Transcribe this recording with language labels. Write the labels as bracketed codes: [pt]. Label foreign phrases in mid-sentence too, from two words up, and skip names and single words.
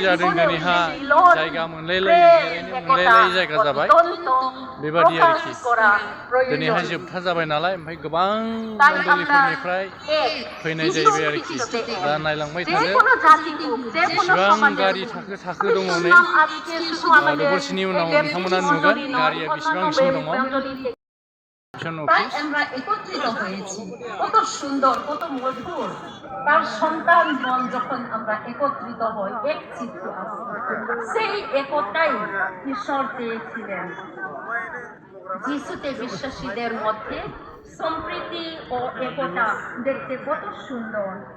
[brx] जादों दिनैहाय जायगा मोनलायलायै जायगा जाबाय बेबादि आरोखि दिनैहाय जोबथा जाबाय नालाय ओमफ्राय गोबां मण्डलिफोरनिफ्राय फैनाय जाहैबाय आरोखि दा नायलांबाय थादो बेसेबां गारि थाखो थाखो दङ नै दबरसेनि उनाव नोंथांमोना नुगोन गारिया बेसेबांसिम दङ [bn] আমরা একত্রিত হয়েছি কত সুন্দর কত মধুর তার সন্তানগণ যখন আমরা একত্রিত হই এক চিত্তে সেই একতাই ঈশ্বর চেয়েছিলেন। যিশুতে বিশ্বাসীদের মধ্যে সম্প্রীতি ও একতা দেখতে কত সুন্দর।